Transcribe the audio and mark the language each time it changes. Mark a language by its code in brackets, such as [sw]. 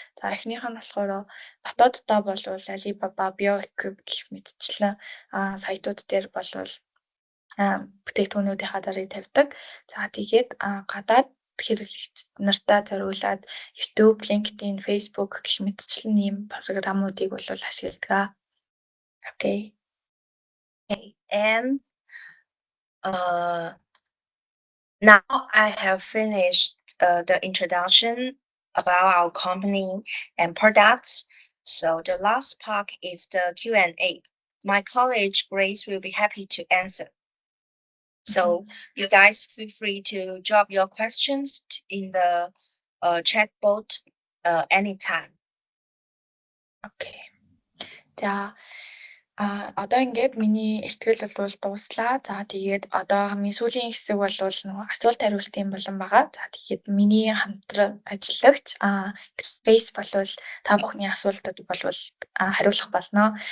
[mn] За эхнийх нь болохоор дотооддоо бол Alibaba, BioEquip гэх мэтчлэн сайтууд дээр бол бүтээгдэхүүнүүдийнхаа зарыг тавьдаг. За тэгээд гадаад хэрэглэгч нартаа зориулаад YouTube, LinkedIn, Facebook гэх мэтчлэн ийм програмуудыг бол ашигладаг. [en] Окей. Okay, and now I have finished the introduction about our company and products. So the last part is the Q&A. My colleague Grace will be happy to answer. So you guys feel free to drop your questions in the chat box anytime. Окей. [mn] За одоо ингээд миний ихтгэл бол дууслаа. За тэгээд одоо хамгийн сүүлийн хэсэг бол нөгөө асуулт хариултын болон байгаа. За тэгээд миний хамтран ажиллагч Grace болвол та бүхний асуултад бол хариулах болно.